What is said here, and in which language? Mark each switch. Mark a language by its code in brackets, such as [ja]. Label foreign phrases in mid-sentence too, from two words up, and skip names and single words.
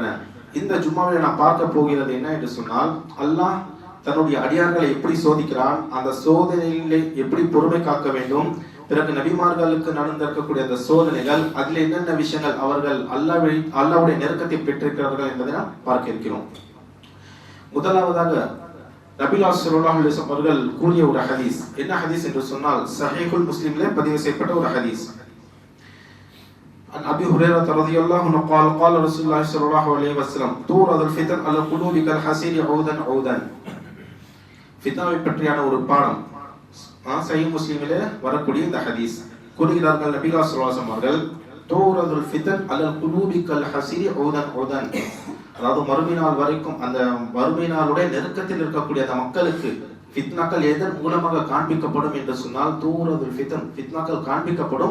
[ta] இந்த ஜும்மாவில் நான் பார்க்க போகிறது என்ன என்று சொன்னால், அல்லாஹ் தன்னுடைய அடியார்களை எப்படி சோதிக்கிறான், அந்த சோதனையிலே எப்படி பொறுமை காக்க வேண்டும், பிறகு நபிமார்களுக்கு நடந்திருக்கக்கூடிய அந்த சோதனைகள், அதில் என்னென்ன விஷயங்கள் அவர்கள் அல்லாஹ்வுடைய நெருக்கத்தை பெற்றிருக்கிறார்கள் என்பதை நாம் பார்க்க இருக்கிறோம். முதலாவதாக நபிகள் [ar] صلى الله عليه وسلم [ta] அவர்கள் கூறிய ஒரு ஹதீஸ். என்ன ஹதீஸ் என்று சொன்னால், ஸஹீஹுல் முஸ்லிமிலே பதிவு செய்யப்பட்ட ஒரு ஹதீஸ். [ar] عن أبي هريرة رضي الله عنه قال قال رسول الله صلى الله عليه وسلم تورد الفتن على القلوب كالحصير عودا عودا. [ta] ஃபித்னாவை பற்றியான ஒரு பாடம் சஹீஹ் முஸ்லிமிலே வரக்கூடிய இந்த ஹதீஸ். கூறுகிறார்கள் நபிகள் [ar] صلى الله عليه وسلم [ta] அவர்கள், [ar] تعرض الفتن على القلوب كال حصير عودا عودا, [ta] அதாவது மறுமை நாள் வரைக்கும் அந்த மறுமை நாளுடைய நெருக்கத்தில் இருக்கக்கூடிய அந்த மக்களுக்கு ஃபித்னாக்கள் எதன் மூலமாக காண்பிக்கப்படும் என்று சொன்னால் [ar] تعرض الفتن, [ta] ஃபித்னாக்கள் காண்பிக்கப்படும்.